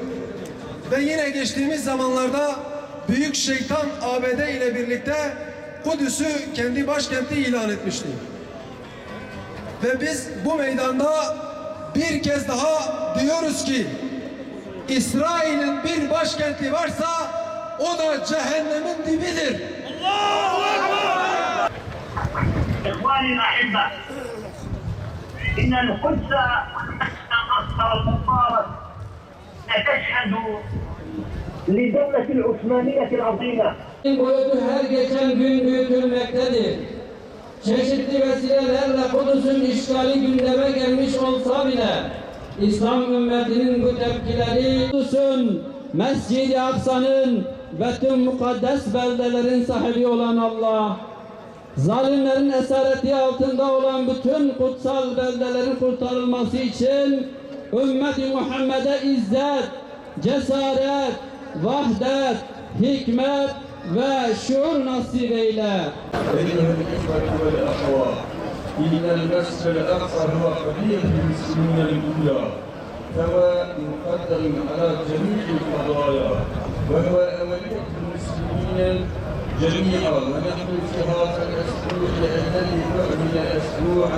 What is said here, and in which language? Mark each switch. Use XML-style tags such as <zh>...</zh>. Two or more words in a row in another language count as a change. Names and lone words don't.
<tr>Ve yine geçtiğimiz zamanlarda Büyük Şeytan ABD ile birlikte Kudüs'ü kendi başkenti ilan etmişti. Ve biz bu meydanda bir kez daha diyoruz ki İsrail'in bir başkenti varsa o da cehennemin dibidir.</tr> <ar>الله أكبر! İkhvani الأحبة إن القدس والمبارك تشهد لدولة العثمانية العظيمة.</ar> <tr>Boyutu her geçen gün büyütülmektedir. Çeşitli vesilelerle Kudüs'ün işgali gündeme gelmiş olsa bile İslam ümmetinin bu tepkileri Kudüs'ün, Mescid-i Aksa'nın ve tüm mukaddes beldelerin sahibi olan Allah, zalimlerin esareti altında olan bütün kutsal beldelerin kurtarılması için ümmeti Muhammed'e izzet, cesaret, vahdet, hikmet ve şuur nasip eyle.</tr> <ar>إن المسجد الأقصى هو قضية المسلمين الأولى فهو مقدم على جميع القضايا وهو أولية المسلمين جميعا ونحن في هذا الأسبوع الذي نعلن أسبوعا</ar>